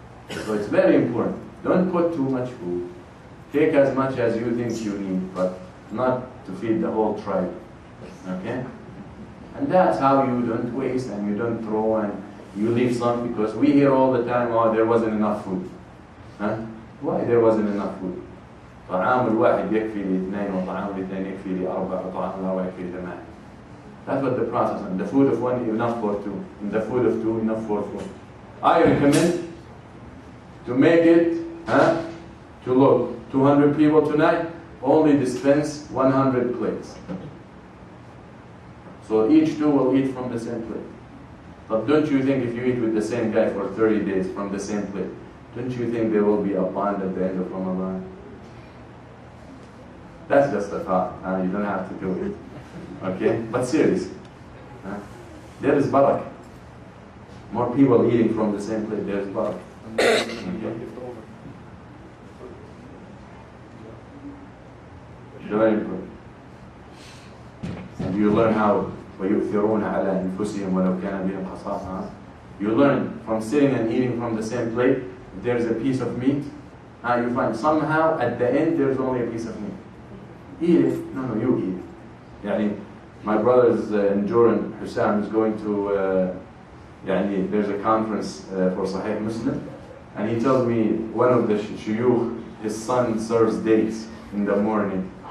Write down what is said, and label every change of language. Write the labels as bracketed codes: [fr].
[en] So it's very important. Don't put too much food. Take as much as you think you need, but not to feed the whole tribe. Okay? And that's how you don't waste and you don't throw and you leave some, because we hear all the time, oh, there wasn't enough food. Why there wasn't enough food? [ar] طعام الواحد يكفي لاثنين وطعام الاثنين يكفي لأربعة وطعام الأربعة يكفي لثمان. [en] That's what the process is. The food of one enough for two, and the food of two enough for four. I recommend to make it to look 200 people tonight, only dispense 100 plates. So each two will eat from the same plate. But don't you think if you eat with the same guy for 30 days from the same plate, don't you think there will be a bond at the end of Ramadan? That's just a thought. You don't have to do it. Okay? But serious. There is barakah. More people eating from the same plate, there is barakah. Okay? Very important. And you learn how [ar] وَيُؤْثِرُونَ عَلَى أَنفُسِهِمْ وَلَوْ كَانَ بِهِمْ خَصَاصَةٌ. [en] You learn from sitting and eating from the same plate, if there's a piece of meat, you find somehow at the end there's only a piece of meat. Eat it. No, you eat it. Yani, my brother's in Jordan, Hussam, is going to, there's a conference for Sahih Muslim, and he tells me one of the shuyukh, his son serves dates in the morning.